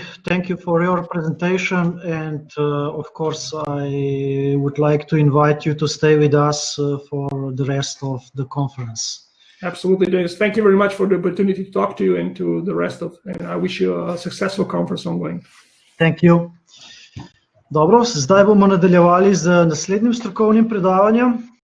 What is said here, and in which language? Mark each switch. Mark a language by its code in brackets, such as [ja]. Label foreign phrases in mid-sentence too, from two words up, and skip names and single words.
[en] Thank you for your presentation, and of course, I would like to invite you to stay with us for the rest of the conference. Absolutely, Dennis. Thank you very much for the opportunity to talk to you and to the rest of, and I wish you a successful conference ongoing. Thank you. [sl] Dobro, zdaj bomo nadaljevali z naslednjim strokovnim predavanjem.